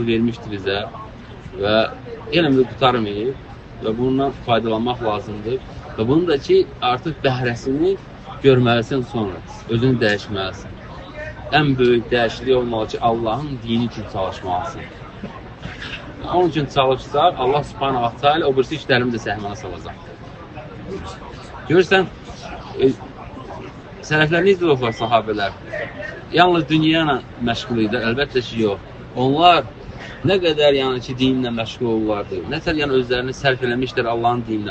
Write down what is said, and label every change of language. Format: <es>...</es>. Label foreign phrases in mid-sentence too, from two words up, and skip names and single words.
<az>vermişdi bizə və elmdə qutarmayıb və bundan faydalanmaq lazımdır. Və bunu da ki, artıq bəhrəsini görməlisən sonra, özünü dəyişməlisən. Ən böyük dəyişiklik olmalı ki, Allahın dini üçün çalışmalısın. Onun üçün çalışsaq, Allah</az> <ar>سبحانه وتعالى</ar> <az>o birisi işlərimi də səhmana salacaq. Görürsən, sələflər necə olublar sahabələr? Yalnız dünya ilə məşğul idi, əlbəttə ki, yox. Onlar nə qədər yəni ki, dinlə məşğul olurlardı, nə tər yəni özlərini sərf eləmişlər Allahın dininə.</az>